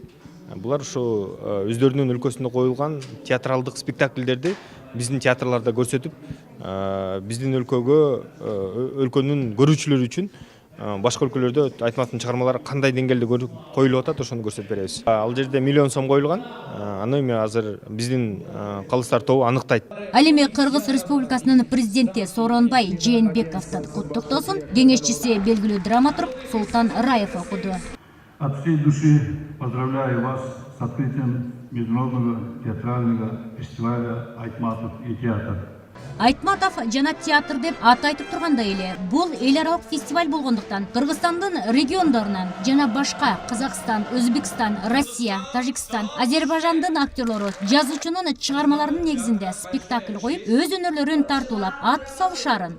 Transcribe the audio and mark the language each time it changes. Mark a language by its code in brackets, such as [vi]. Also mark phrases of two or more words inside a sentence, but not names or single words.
[ky] Булар ушу өздөрүнүн өлкөсүндө коюлган театралдык спектакльдерди биздин театрларда көрсөтүп, биздин өлкөнүн көрүүчүлөрү үчүн башка өлкөлөрдө Айтматовдун чыгармалары кандай деңгээлде коюлуп атат, ошону көрсөтүп беребиз. Ал жерде миллион сом коюлган. Аны эми азыр биздин калыстар тобу аныктайт. Ал эми Кыргыз Республикасынын президенти Сооронбай Жээнбековдун куттуктоосун кеңешчиси белгилүү драматург Султан Раев окуду. [ru] От всей души поздравляю вас с открытием международного театрального фестиваля «Айтматов и театр». [ky] Айтматов жана театр деп ат айтып тургандай эле, бул эл аралык фестиваль болгондуктан Кыргызстандын региондорунан жана башка Казакстан, Өзбекстан, Россия, Тажикстан, Азербайжандын актерлору жазуучунун чыгармаларынын негизинде спектакль коюп, өз өнөрлөрүн тартуулап ат салышарын.